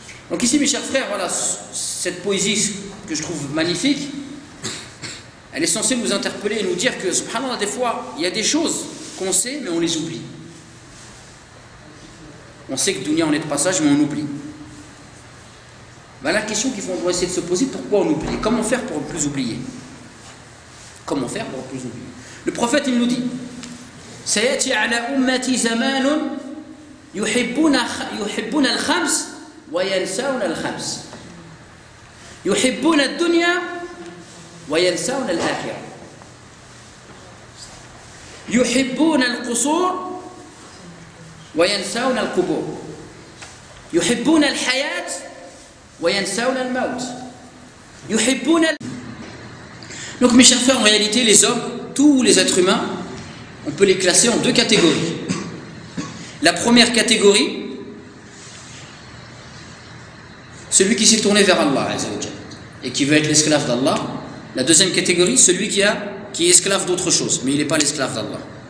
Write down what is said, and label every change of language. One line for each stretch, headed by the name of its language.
French: Donc ici, mes chers frères, voilà, cette poésie que je trouve magnifique, elle est censée nous interpeller et nous dire que, subhanallah, des fois, il y a des choses qu'on sait, mais on les oublie. On sait que dunya on est de passage, mais on oublie. La question qu'il faut essayer de se poser, pourquoi on oublie? Comment faire pour ne plus oublier? Comment faire pour ne plus oublier? Le prophète, il nous dit,
Arabic: سيأتي على أمتي زمان يحبون الخمس وينسون الخمس يحبون الدنيا وينسون الآخرة يحبون القصور وينسون القبور يحبون الحياة وينسون الموت يحبون.
French: Donc mes chers frères, en réalité les hommes, tous les êtres humains, on peut les classer en deux catégories. La première catégorie, celui qui s'est tourné vers Allah et qui veut être l'esclave d'Allah. La deuxième catégorie, celui qui est esclave d'autre chose, mais il n'est pas l'esclave d'Allah.